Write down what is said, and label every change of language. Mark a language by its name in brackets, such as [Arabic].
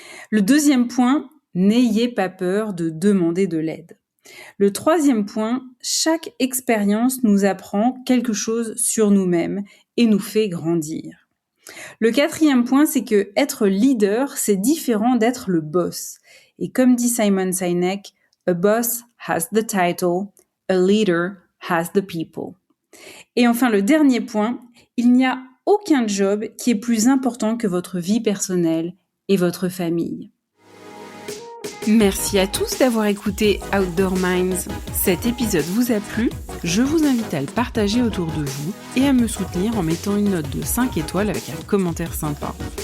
[French] Le deuxième point, n'ayez pas peur de demander de l'aide. Le troisième point, chaque expérience nous apprend quelque chose sur nous-mêmes et nous fait grandir. Le quatrième point, c'est que être leader, c'est différent d'être le boss. Et comme dit [English] Simon Sinek, a boss has the title, a leader has the people. [French] Et enfin, le dernier point, il n'y a aucun job qui est plus important que votre vie personnelle et votre famille. Merci à tous d'avoir écouté Outdoor Minds. Cet épisode vous a plu? Je vous invite à le partager autour de vous et à me soutenir en mettant une note de 5 étoiles avec un commentaire sympa.